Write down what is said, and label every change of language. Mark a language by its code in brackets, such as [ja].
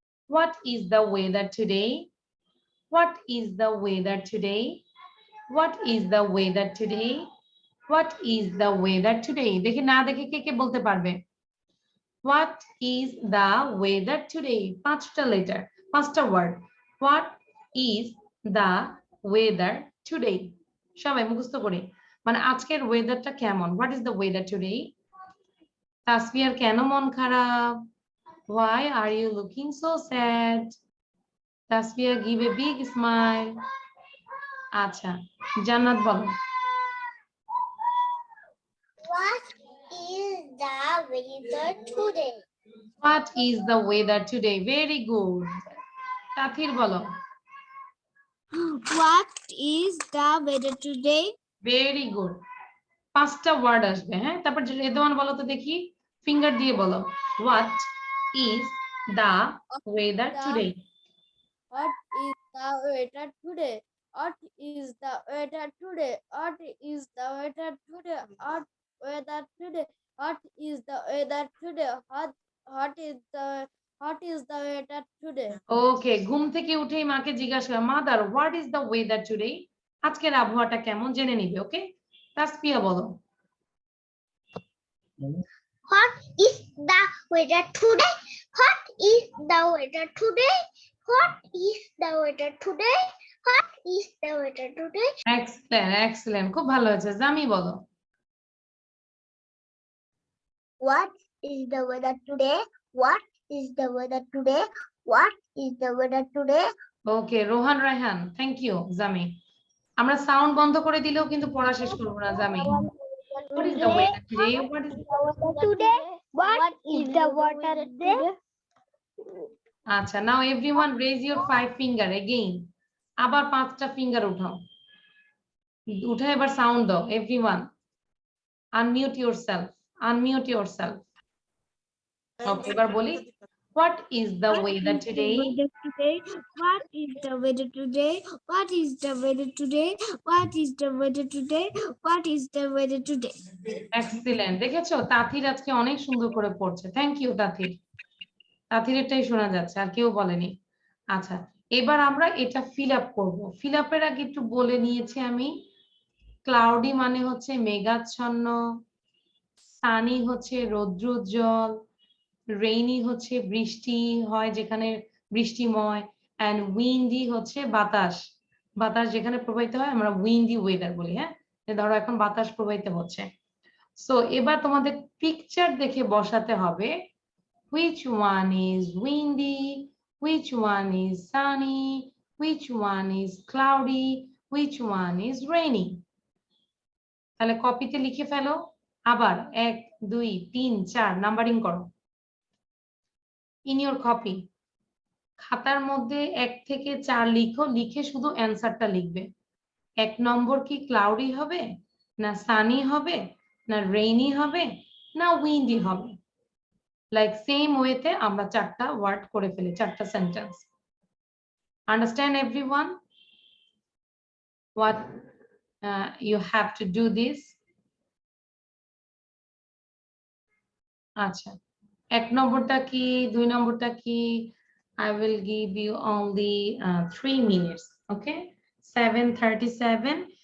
[en] What is the weather today, what is the weather today, what is the weather today, what is the weather today. [bn] দেখি না দেখে কে কে বলতে পারবে? [en] what is the weather today, [bn] 5টা letter, 5টা word. What is [en] the weather today? [bn] সবাই মুখস্থ করে, মানে আজকের ওয়েদারটা কেমন? [en] What is the weather today? [bn] তাসফিয়ার কেন মন খারাপ? [en] Why are you looking so sad? Tasfia give a big smile. [bn] আচ্ছা, জান্নাত বলো। [en] What is the weather today? What is the weather today? Very good. Tathir বলো। What is the weather today? Very good. [bn] 5টা word আসবে, হ্যাঁ? তারপর রেদওয়ান বলো তো দেখি, ফিঙ্গার দিয়ে বলো। [en] What is the weather today? What is the weather today? What is the weather today? What is the weather today? What weather today? What is the weather today? What is the weather today? [bn] ওকে, ঘুম থেকে উঠেই মাকে জিজ্ঞাসা করো, [en] Mother what is the weather today? [bn] আজকের আবহাওয়াটা কেমন জেনে নিবে, ওকে? তাসফিয়া বলো। [en] What is the weather today? What is the weather today? What is the weather today? What is the weather today? [bn] Excellent, excellent, খুব ভালো হয়েছে। জামি বলো। [en] What is the weather today? What is the weather today? What is the weather today? Okay, Rohan Raihan, thank you Jami. [bn] আমরা sound বন্ধ করে দিলেও কিন্তু পড়া শেষ করবো না জামি। [en] What is the weather today? What is Today? What is the weather today? আচ্ছা, now everyone raise your 5 finger again. [bn] আবার 5টা ফিঙ্গার উঠাও, উঠে এবার সাউন্ড দাও। [en] everyone unmute yourself, unmute yourself. Okay, [bn] এবার বলি, [en] what is the weather today? What is the weather today? What is the weather today? What is the weather today? What is the weather today? [bn] Excellent, দেখেছো তাথির আজকে অনেক সুন্দর করে পড়ছে। [en] Thank you Tathir. [bn] তাথির এটাই শোনা যাচ্ছে, আর কেউ বলেনি। আচ্ছা, এবার আমরা এটা ফিল আপ করবো। ফিল আপের আগে একটু বলে নিয়েছি আমি, ক্লাউডি মানে হচ্ছে মেঘাচ্ছন্ন, সানি হচ্ছে রৌদ্রোজ্জ্বল, রেইনি হচ্ছে বৃষ্টি হয় যেখানে বৃষ্টিময়, এন্ড উইন্ডি হচ্ছে বাতাস, বাতাস যেখানে প্রবাহিত হয় আমরা উইন্ডি ওয়েদার বলি। হ্যাঁ, ধরো এখন বাতাস প্রবাহিত হচ্ছে। সো এবার তোমাদের পিকচার দেখে বসাতে হবে, [en] which one is windy, which one is sunny, which one is cloudy, which one is rainy. [bn] তাহলে কপিতে লিখে ফেলো, আবার 1 2 3 4 নাম্বারিং করো [en] In your copy. [bn] খাতার মধ্যে 1 থেকে 4 লিখো, লিখে শুধু অ্যান্সারটা লিখবে। 1 নম্বর কি ক্লাউডি হবে, না সানি হবে, না রেইনি হবে, না উইন্ডি হবে। লাইক সেম ওয়েতে আমরা 4টা ওয়ার্ড করে ফেলি, 4টা sentence. [en] Understand everyone what you have to do this? [bn] আচ্ছা, 1 নম্বরটা কি, 2 নম্বরটা কি? [en] I will give you only 3 minutes. Okay, 7:37.